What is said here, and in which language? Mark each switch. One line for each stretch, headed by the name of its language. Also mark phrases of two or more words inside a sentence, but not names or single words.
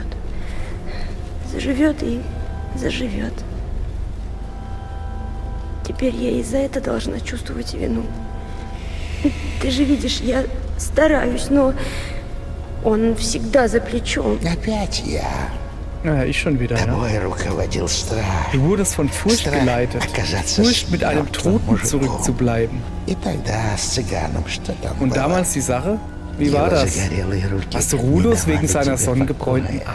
Russian: Заживет и заживет. Теперь я и за это должна чувствовать вину. Ты же видишь, я стараюсь, но он всегда за плечом. Опять я.
German: Ja, ich schon wieder, ja.
Russian: Тобой руководил страх.
German: Du wurdest von Furcht
Russian: Страх
German: geleitet.
Russian: оказаться
German: Furcht, mit einem
Russian: мертвым
German: Toten
Russian: мужиком.
German: zurückzubleiben.
Russian: И тогда с цыганом что там
German: Und
Russian: было?
German: damals die Sache? Wie war
Russian: Его
German: das?
Russian: загорелые руки
German: Hast du
Russian: не Rulos давали
German: wegen seiner
Russian: тебе
German: sonnengebräunten
Russian: покоя.